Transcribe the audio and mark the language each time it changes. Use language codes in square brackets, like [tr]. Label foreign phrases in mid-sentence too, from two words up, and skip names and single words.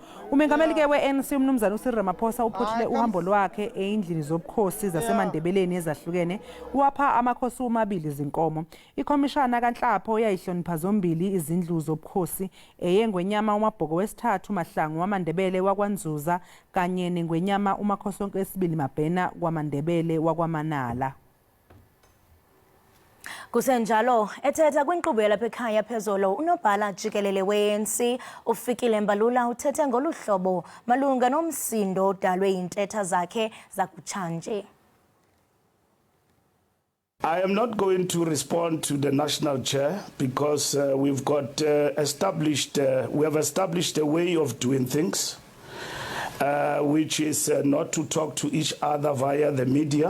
[zu] Umengameli-ke we-ANC umnumzana uCyril Ramaphosa uphuthile uhambo lwakhe eyindlini zobukhosi zasemandebeleni ezahlukene wapha amakhosi omabili izinkomo. Ikhomishana kaNhlapho yayihlonipha zombili izindlu zobukhosi eyengwenyama uMabhoko wesithathu Mahlangu wamaNdebele wakwaNzuza kanye nengwenyama uMakhosonke wesibili Mabhena kwaMandebele wakwaManala. [xh] Kusenjalo ethetha kwinkqubo yalapha ekhaya phezolo unobhala Jikelele we-ANC ufikile Mbalula uthethe ngolu hlobo malunga nomsindo odalwe yintetha zakhe zakutshanje. [en] I am not going to respond to the national chair because we've got we have established a way of doing things, which is not to talk to each other via the media.